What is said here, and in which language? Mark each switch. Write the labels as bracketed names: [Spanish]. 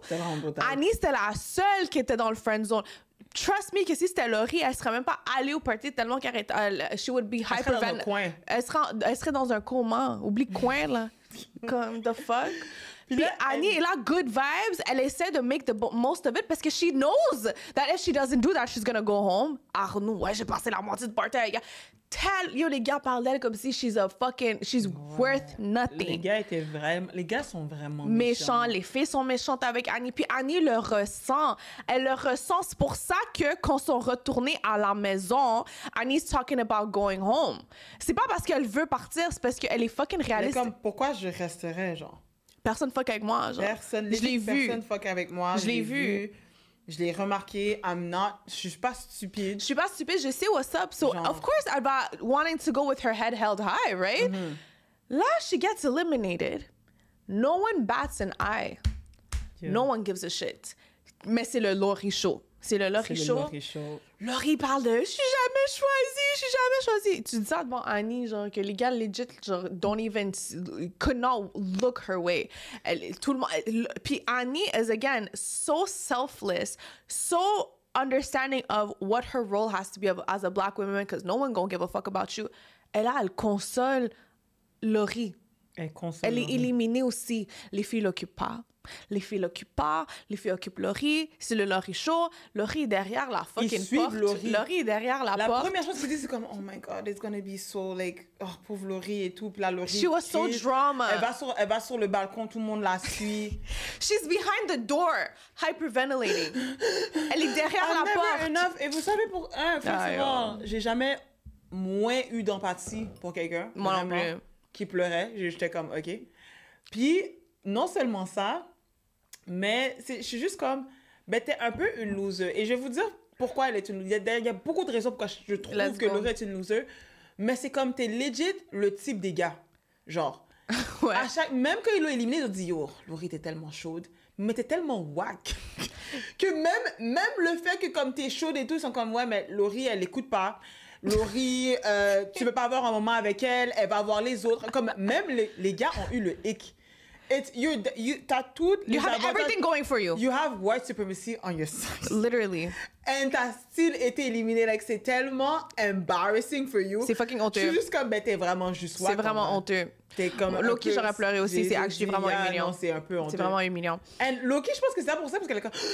[French] C'était vraiment brutal. Annie, c'était la seule qui était dans le friend zone. [English] Trust me [French] que si c'était Laurie, elle serait même pas allée au party tellement qu'elle [English] she would be hyper... [French] serait dans un coin. Elle serait dans un coma. Oublie coin, là. Comme, [English] the fuck? [French] Puis là, Annie est là, [English] good vibes. [French] Elle essaie de [English] make the most of it [French] parce que [English] she knows that if she doesn't do that, she's gonna go home. [French] Arnaud, ouais, j'ai passé la moitié de party avec yo, les gars parlent d'elle comme si [English] she's worth nothing. [French] Les gars sont vraiment Méchants, les filles sont méchantes avec Annie. Puis Annie le ressent. Elle le ressent. C'est pour ça que quand ils sont retournés à la maison, Annie's [English] talking about going home. [French] C'est pas parce qu'elle veut partir, c'est parce qu'elle est fucking réaliste. Mais comme, pourquoi je resterais, genre? Personne fuck avec moi, genre. Personne fuck avec moi. Je l'ai vu. Je l'ai remarqué. Je suis pas stupide. Je suis pas stupide, je sais [English] what's up. So, [French] Genre. [English] of course, [French] elle va [English] wanting to go with her head held high, right? Là, she gets eliminated. No one bats an eye. Yeah. No one gives a shit. [French] Mais c'est le Laurie Show. C'est le Laurie Show. Laurie parle de « Je suis jamais choisie. » Tu dis ça devant Annie, genre, que les gars legit, genre, [English] don't even, could not look her way. [French] Tout le monde... [English] Puis Annie is, again, so selfless, so understanding of what her role has to be as a black woman, because no one gonna give a fuck about you. [French] Elle console Laurie. Elle est éliminée aussi. Les filles l'occupent pas. Les filles occupent Laurie. C'est le Laurie Show. Laurie est derrière la fucking porte. Laurie est derrière la porte. La première chose qu'ils disent, c'est comme, [English] oh my God, it's gonna be so, like, [French] oh, pauvre Laurie et tout. Puis la Laurie. [English] She was so drama. [French] Elle va sur le balcon, tout le monde la suit. [English] She's behind the door, hyperventilating. [French] Elle est derrière la porte. Et vous savez, j'ai jamais moins eu d'empathie pour quelqu'un. Moi non plus. Qui pleurait. J'étais comme, OK. Puis, non seulement ça, mais je suis juste comme, ben, t'es un peu une loser. Et je vais vous dire pourquoi elle est une loser. Il y a beaucoup de raisons pourquoi je trouve que Laurie est une loser. Mais c'est comme, t'es legit le type des gars. Genre, ouais. Même quand ils l'ont éliminé, ils ont dit, yo, Laurie, t'es tellement chaude. Mais t'es tellement whack. Que même le fait que comme t'es chaude et tout, ils sont comme, ouais, mais Laurie, elle écoute pas. Laurie, tu peux pas avoir un moment avec elle, elle va avoir les autres. Comme même les gars ont eu le hic. T'as tout. [English] You have everything going for you. You have white supremacy on your side. Literally. [French] And t'as still été éliminé. [English] Like, [French] c'est tellement [English] embarrassing for you. [French] C'est fucking honteux. Je suis juste comme, ben, t'es vraiment juste C'est vraiment honteux. T'es comme Loki, j'aurais pleuré aussi. C'est actually vraiment humiliant. C'est un peu honteux. C'est vraiment humiliant. And Loki, je pense que c'est ça pour ça, parce qu'elle est comme...